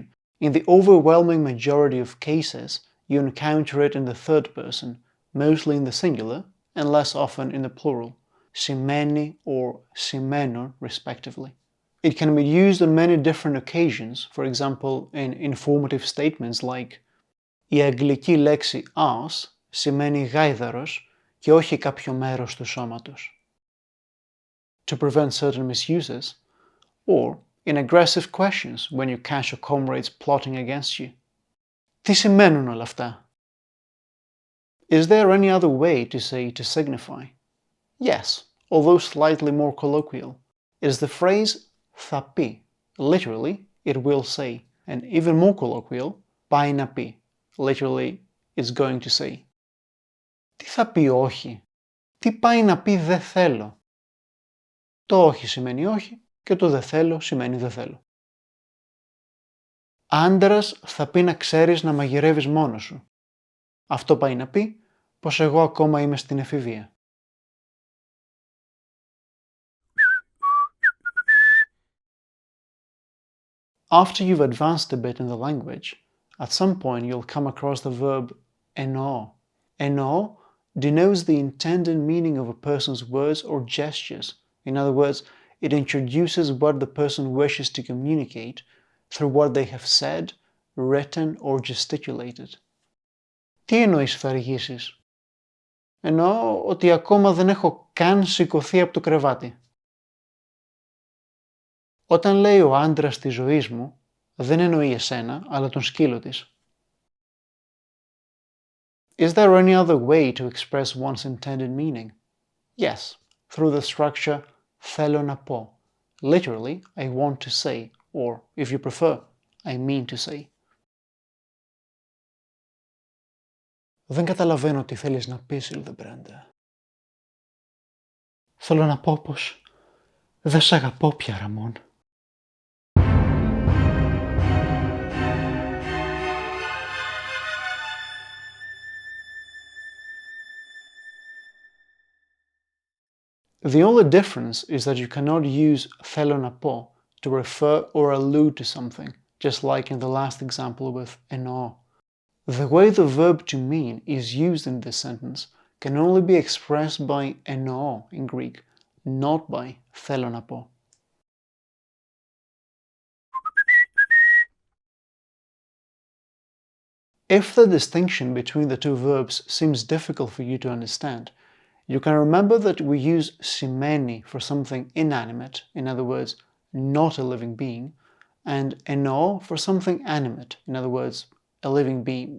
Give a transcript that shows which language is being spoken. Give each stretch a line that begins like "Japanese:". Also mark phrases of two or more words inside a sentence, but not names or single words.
English: In the overwhelming majority of cases, you encounter it in the third person, mostly in the singular, and less often in the plural, σημαίνει or σημαίνω respectively. It can be used on many different occasions, for example in informative statements like
Greek: η αγγλική λέξη ass σημαίνει γάιδαρος και όχι κάποιο μέρος του σώματος,
English: to prevent certain misuses, or in aggressive questions when you catch your comrades plotting against you.
Greek: Τι σημαίνουν όλα αυτά?
English: Is there any other way to say to signify? Yes, although slightly more colloquial. It is the phrase
Greek: θα πει,
English: literally, it will say, and even more colloquial,
Greek: πάει να πει,
English: literally, it's going to say.
Greek: Τι θα πει όχι? Τι πάει να πει δεν θέλω? Το όχι σημαίνει όχι και το δεν θέλω σημαίνει δεν θέλω. Άντρας θα πει να ξέρεις να μαγειρεύεις μόνος σου. Αυτό πάει να πει πως εγώ ακόμα είμαι στην εφηβεία.
English: After you've advanced a bit in the language, at some point you'll come across the verb εννοώ. Εννοώ denotes the intended meaning of a person's words or gestures. In other words, it introduces what the person wishes to communicate through what they have said, written or gesticulated.
Greek: Τι εννοείς θα αργήσεις? Εννοώ ότι ακόμα δεν έχω καν σηκωθεί από το κρεβάτι. Όταν λέει ο άντρας της ζωής μου, δεν εννοεί εσένα, αλλά τον σκύλο της.
English: Is there any other way to express one's intended meaning? Yes, through the structure
Greek: θέλω να πω.
English: Literally, I want to say, or, if you prefer, I mean to say.
Greek: Δεν καταλαβαίνω τι θέλεις να πεις, Hildebrand. Θέλω να πω πως δεν σ' αγαπώ πια, Ραμόν.
English: The only difference is that you cannot use
Greek: θέλω να πω
English: to refer or allude to something, just like in the last example with εννοώ. The way the verb to mean is used in this sentence can only be expressed by εννοώ in Greek, not by
Greek: θέλω να πω.
English: If the distinction between the two verbs seems difficult for you to understand, you can remember that we use σημαίνει for something inanimate, in other words, not a living being, and εννοώ for something animate, in other words, a living being.